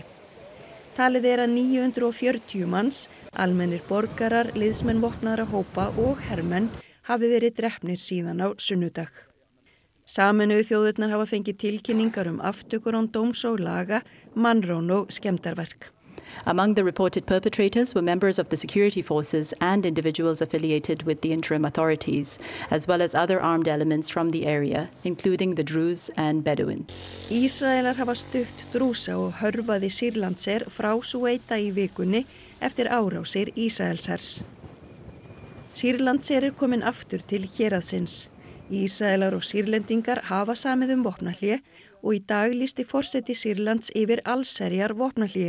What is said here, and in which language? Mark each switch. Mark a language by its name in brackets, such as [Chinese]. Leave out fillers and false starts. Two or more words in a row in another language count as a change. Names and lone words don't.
[Icelandic] Talið er að 940 manns, almennir borgarar, liðsmenn vopnaðra hópa og hermenn hafi verið drepnir síðan á sunnudag. Sameinuðu þjóðirnar hafa fengið tilkynningar aftökur án dóms og laga, mannrán og skemmdarverk. [English] Among the reported perpetrators were members of the security forces and individuals affiliated with the interim authorities, as well as other armed elements from the area, including the Druze and Bedouin. [Icelandic] Ísraelar hafa stutt drúsa og hörfaði Sýrlandser frá Suweita í vikunni eftir árásir Ísraelshers. Sýrlandser komin aftur til héraðsins. Ísraelar og Sýrlendingar hafa samið vopnahlé og í dag lýsti forseti Sýrlands yfir allsherjar vopnahlé.